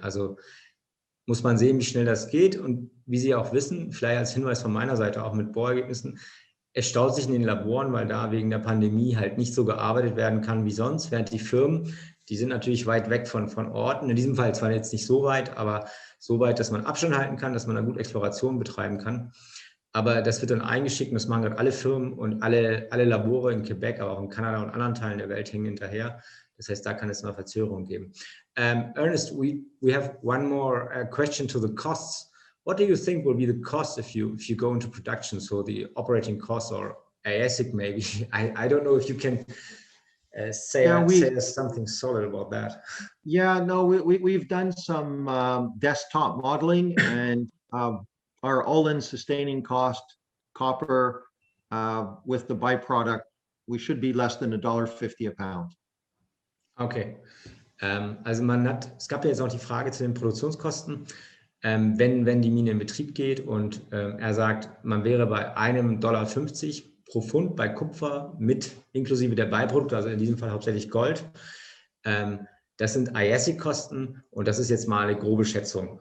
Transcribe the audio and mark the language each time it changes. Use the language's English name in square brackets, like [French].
[German] Also muss man sehen, wie schnell das geht. Und wie Sie auch wissen, vielleicht als Hinweis von meiner Seite auch mit Bohrergebnissen, es staut sich in den Laboren, weil da wegen der Pandemie halt nicht so gearbeitet werden kann wie sonst, während die Firmen, die sind natürlich weit weg von Orten. In diesem Fall zwar jetzt nicht so weit, aber so weit, dass man Abstand halten kann, dass man da gut Exploration betreiben kann. Aber das wird dann eingeschickt und das machen gerade alle Firmen und alle Labore in Quebec, aber auch in Kanada und anderen Teilen der Welt hängen hinterher. Das heißt, da kann es noch Verzögerungen geben. [English] Ernest, we have one more question to the costs. What do you think will be the cost if you go into production? So the operating costs or ASIC maybe. I don't know if you can say something solid about that. Yeah, no, we've done some desktop modeling, and our all-in sustaining cost copper with the byproduct, we should be less than $1.50 a pound. Okay. [German] Also es gab ja jetzt auch die Frage zu den Produktionskosten, wenn die Mine in Betrieb geht, und er sagt, man wäre bei $1,50 pro Pfund bei Kupfer mit inklusive der Beiprodukte, also in diesem Fall hauptsächlich Gold. Das sind IASIC-Kosten und das ist jetzt mal eine grobe Schätzung.